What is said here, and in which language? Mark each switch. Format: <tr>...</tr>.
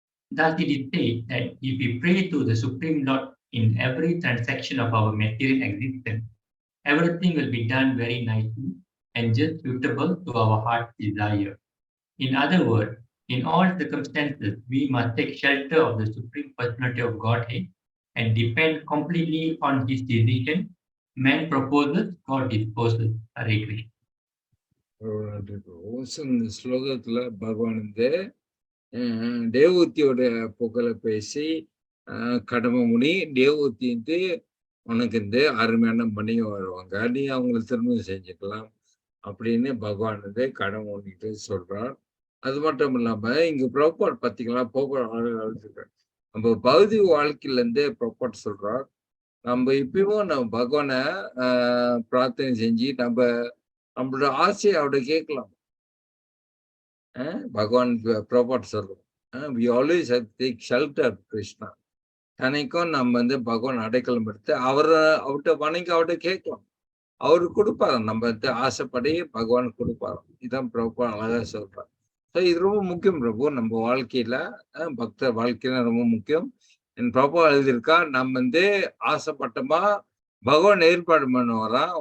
<en>Thus it is said that if we pray to the Supreme Lord in every transaction of our material existence, everything will be done very nicely and just suitable to our heart's desire. In other words, in all circumstances, we must take shelter of the Supreme Personality of Godhead and depend completely on His decision. Man proposes, God disposes. Hare Krishna.</en> <ta>இந்த ஸ்லோகத்துல பகவான் வந்து தேவூத்தியோட புகழை பேசி கடமை முனி தேவூத்தி வந்து உனக்கு வந்து அருமையான மனைவி வருவாங்க, நீ அவங்களை திருமணம் செஞ்சுக்கலாம் அப்படின்னு பகவான் வந்து கடமை முன்னிட்டு சொல்றார். அது மட்டும் இல்லாம இங்க ப்ரோபாட் பார்த்தீங்களா, ப்ரோபாட் நம்ம பௌதிக வாழ்க்கையில இருந்தே ப்ரோபாட் சொல்றார். நம்ம இப்பயும் நம்ம பகவானை பிரார்த்தனை செஞ்சு நம்மளோட ஆசையை அவட கேட்கலாம். பகவான் ப்ரோபாட் சொல்றோம்,</ta> <en>we always have to take shelter of Krishna.</en> <ta>தனிக்கும் நம்ம வந்து பகவான் அடைக்கலம் எடுத்து அவர்கிட்ட வணங்கி அவர்கிட்ட கேட்கலாம், அவரு கொடுப்பாரு. நம்ம வந்து ஆசைப்படி பகவான் கொடுப்பாரு. இதான் ப்ரோபாட் அழகா சொல்றாரு. ஸோ இது ரொம்ப முக்கியம் பிரபு, நம்ம வாழ்க்கையில பக்தர் வாழ்க்கையில ரொம்ப முக்கியம். என் ப்ரோபாட் எழுதியிருக்கா, நம்ம வந்து ஆசைப்பட்டோமா பகவான் ஏற்பாடு பண்ணுவாராம்.</ta>